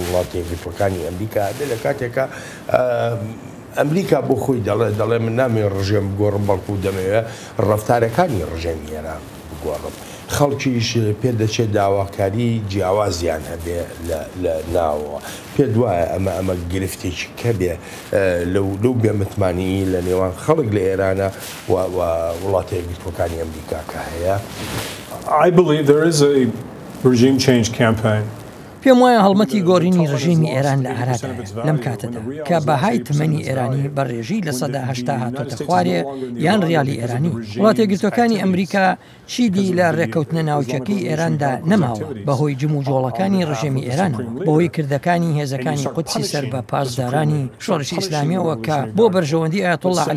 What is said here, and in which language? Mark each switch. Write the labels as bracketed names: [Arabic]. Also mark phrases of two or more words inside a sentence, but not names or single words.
[Central Kurdish] وڵاتی یەکگرتوەکانی ئەمریکا هەبێ لە کاتێکە ئەمریکا بۆ خۆی دەڵێ من نامێ ڕژێم بگۆڕم بەڵکو دەمەوێت ڕەفتارەکانی ڕژێمی ئێران بگۆڕم خەڵکیش پێدەچێت داواکاری جیاوازیان هەبێ لە ناوەوە پێ دوایە ئەمە گرفتێکی کە بێ لەو بێمتمانی لە نێوان خەڵک لە ئێرانە وڵاتە یەکگرتوەکانی ئەمریکا کە هەیە [English] I believe there is a regime change campaign [Central Kurdish] پێم وایە هەڵمەتی گۆڕینی ڕژیمی ئێران لە عێراقدا لەم کاتەدا کە بەهای تمەنی ئێرانی بەڕێژی لە سەدا هەشتا هاتۆتە خوارێ یان ڕیالی ئێرانی وڵاتە یەکگرتوەکانی ئەمریکا چیدی لە ڕێکەوتنە ناوچەکەی ئێراندا نەماوە بەهۆی جم و جۆڵەکانی ڕژێمی ئێرانەوە بەهۆی کردەکانی هێزەکانی قودسی سەر بە پاسدارانی شۆڕشی ئیسلامیەوە کە بۆ بەرژەوەندی ئایەتوڵڵا عەلی